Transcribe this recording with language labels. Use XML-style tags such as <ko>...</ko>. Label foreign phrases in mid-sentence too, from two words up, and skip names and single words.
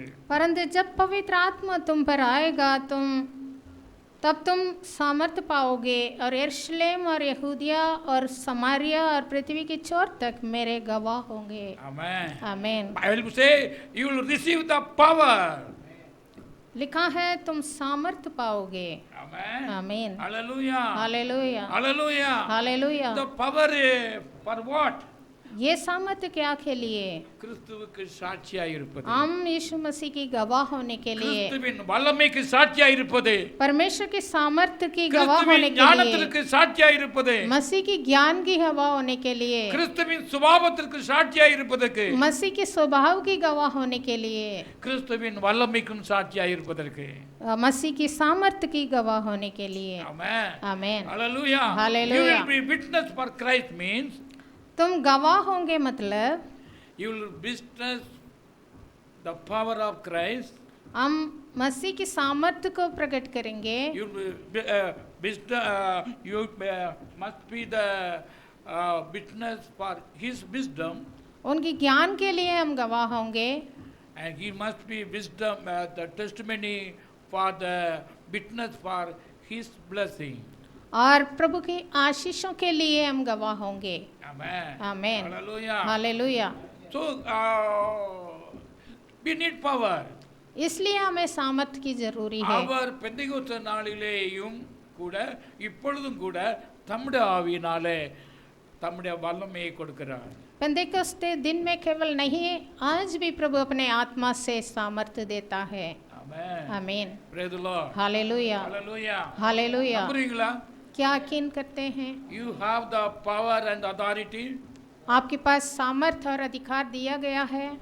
<hi>परंतु जब पवित्र आत्मा तुम पर आएगा तब तुम सामर्थ्य पाओगे और यरूशलेम और यहूदिया और समारिया और पृथ्वी की छोर तक मेरे गवाह होंगे।</hi> <en>Amen.</en> <hi>आमीन।</hi> <en>Bible say you will receive the power.</en> <hi>लिखा है तुम सामर्थ्य पाओगे।</hi> <en>Amen.</en> <hi>आमीन।</hi> <en>Hallelujah.</en> <hi>हालेलुया।</hi> <en>Hallelujah.</en> <hi>हालेलुया।</hi> <en>The power for what?</en> <hi>ये सामर्थ्य क्या के लिए?</hi> <ta>கிறிஸ்துவுக்கு சாட்சியாய் இருப்பது.</ta> <hi>हम यीशु मसीह की गवाह होने के लिए,</hi> <ta>கிறிஸ்துவின் வல்லமைக்கு சாட்சியாய் இருப்பது.</ta> <hi>परमेश्वर की सामर्थ्य की गवाह होने</hi> <ta>கிறிஸ்துவின்</ta> <hi>के लिए,</hi> <ta>ஞானத்திற்கு சாட்சியாய் இருப்பது.</ta> <hi>मसीह की ज्ञान की गवाह होने के लिए,</hi> <ta>கிறிஸ்துவின் சுபாவத்திற்கு சாட்சியாய் இருப்பதற்கு,</ta> <hi>मसीह के स्वभाव की गवाह होने के लिए,</hi> <ta>கிறிஸ்துவின் வல்லமைக்கும் சாட்சியாய் இருப்பதற்கு.</ta> <hi>मसीह की सामर्थ्य की गवाह होने के लिए।</hi> <en>Amen.</en> <hi>आमीन।</hi> <en>Hallelujah. Hallelujah. You will be witness for Christ means</en> <hi>तुम गवाह होंगे मतलब</hi> <en>you will witness the power of Christ.</en> <hi>हम मसीह की सामर्थ्य को प्रकट करेंगे।</hi> <en>You must be the witness for His wisdom,</en> <hi>उनकी ज्ञान के लिए हम गवाह होंगे।</hi> <en>and He must be wisdom, the testimony for the witness for His blessing.</en> <hi>और प्रभु की आशीषों के लिए हम गवाह होंगे।</hi> <en>Amen.</en> <hi>आमीन।</hi> <en>Hallelujah.</en> <hi>हालेलुया।</hi> <en>So we need power.</en> <hi>इसलिए हमें सामर्थ्य की जरूरी है।</hi> <ta>அவர் பெந்தைகோஸ்து நாளிலேயும் கூட இப்பொழுதும் கூட தம்முடைய ஆவியினாலே தம்முடைய வல்லமையை கொடுக்கிறார்.</ta> <hi>पेंतेकोस्ते दिन में केवल नहीं, आज भी प्रभु अपने आत्मा से सामर्थ्य देता है।</hi> <en>Amen.</en> <hi>आमीन।</hi> <en>Praise the Lord.</en> <hi>हालेलुया।</hi> <en>Hallelujah.</en> <hi>हालेलुया।</hi> <ta>நம்புறீங்களா?</ta> <hi>क्या यकीन करते हैं?</hi> <en>You have the power and authority.</en> <hi>आपके पास सामर्थ्य और अधिकार दिया गया है।</hi>